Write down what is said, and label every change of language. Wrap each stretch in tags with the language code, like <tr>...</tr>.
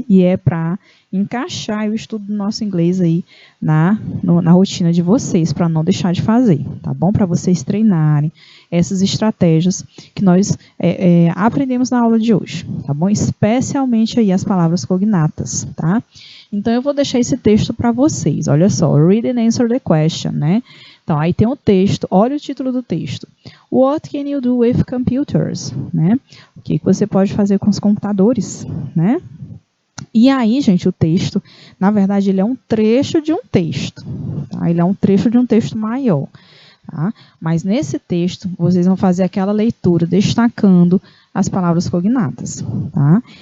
<pt>E é para encaixar o estudo do nosso inglês aí na rotina de vocês, para não deixar de fazer, tá bom? Para vocês treinarem essas estratégias que nós aprendemos na aula de hoje, tá bom? Especialmente aí as palavras cognatas, tá? Então, eu vou deixar esse texto para vocês. Olha só,</pt> <en>read and answer the question, né?</en> <pt>Então, aí tem o texto, olha o título do texto.</pt> <en>What can you do with computers?</en> <pt>Né? O que você pode fazer com os computadores, né? E aí, gente, o texto, na verdade, ele é um trecho de um texto. Tá? Ele é um trecho de um texto maior. Tá? Mas nesse texto, vocês vão fazer aquela leitura destacando as palavras cognatas. Tá?</pt>